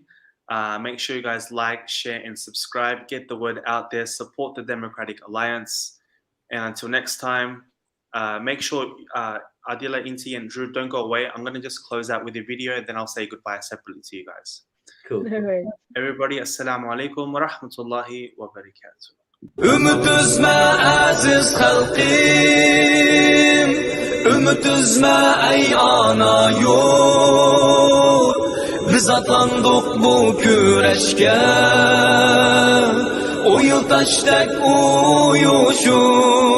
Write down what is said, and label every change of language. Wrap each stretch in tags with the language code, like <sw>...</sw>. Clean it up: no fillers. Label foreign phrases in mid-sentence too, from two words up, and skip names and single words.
<en>Make sure you guys like, share, and subscribe. Get the word out there. Support the Democratic Alliance. And until next time, make sure Adila, Inty, and Drew don't go away. I'm going to just close out with a video, and then I'll say goodbye separately to you guys. Cool. Everybody,</en> <ar>السلام عليكم ورحمة الله وبركاته.</ar> <ug>Ümit üzme aziz halqim, ümit üzme ey ana yurt. Biz atlandık bu güreşke, o yıldaştek uyuşup.</ug>